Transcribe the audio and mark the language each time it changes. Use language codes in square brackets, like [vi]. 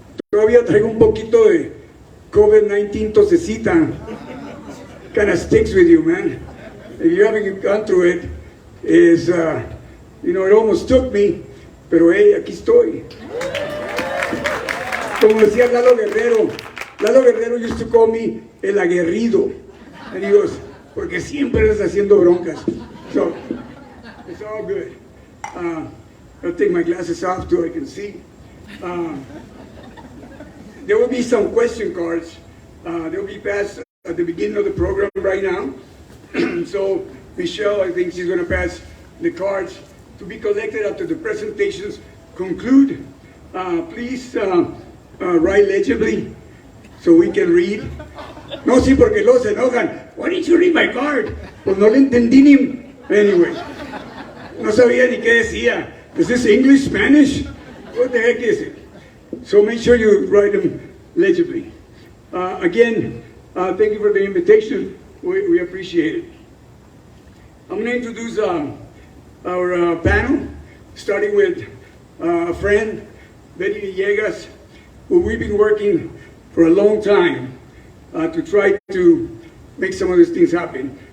[es] Todavía traigo un poquito de COVID-19 tosecita. [en] Kind of sticks with you, man. If you haven't gone through it, it almost took me, [es] pero hey, aquí estoy. Como decía Lalo Guerrero [en] used to call me [es] el aguerrido. [en] And he goes, [es] porque siempre eres haciendo broncas. [en] So, it's all good. I'll take my glasses off so I can see. There will be some question cards. They'll be passed at the beginning of the program right now. So, Michelle, I think she's going to pass the cards to be collected after the presentations conclude. Please write legibly so we can read. [es] No, sí, porque luego se enojan. [en] Why didn't you read my card? [es] Pues no le entendí ni... Anyway, no sabía ni qué decía. [en] Is this English, Spanish? What the heck is it? So make sure you write them legibly. Again, thank you for the invitation. We appreciate it. I'm going to introduce our panel, starting with a friend, Betty Villegas, who we've been working for a long time to try to make some of these things happen.